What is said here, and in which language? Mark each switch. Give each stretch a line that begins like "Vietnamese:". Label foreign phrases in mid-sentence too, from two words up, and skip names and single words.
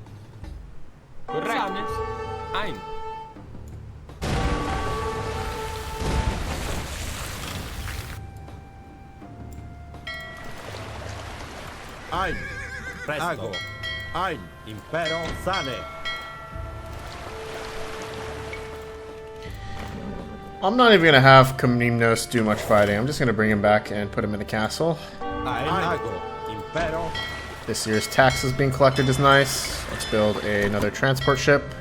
English: Correctus. Ein. Ein. Presto. Ago. Ein. Impero. Sane. I'm not even gonna have Komnenos do much fighting. I'm just gonna bring him back and put him in the castle. Ein. Ago. Impero. This year's taxes being collected is nice. Let's build another transport ship.